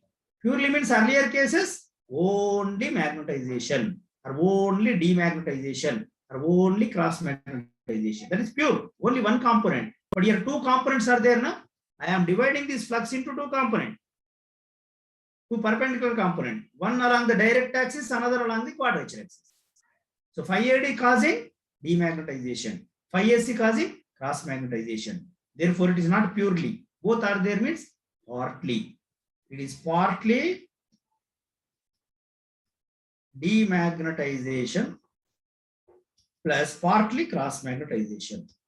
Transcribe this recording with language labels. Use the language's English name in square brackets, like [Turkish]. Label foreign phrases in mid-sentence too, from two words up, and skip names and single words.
[English] Purely means earlier cases only magnetization, or only demagnetization, or only cross magnetization. That is pure, only one component. But here two components are there now. I am dividing this flux into two components, two perpendicular components, one along the direct axis, another along the quadrature axis. So phi AD causing demagnetization, phi AC causing cross magnetization. Therefore, it is not purely. Both are there means partly. It is partly demagnetization plus partly cross magnetization.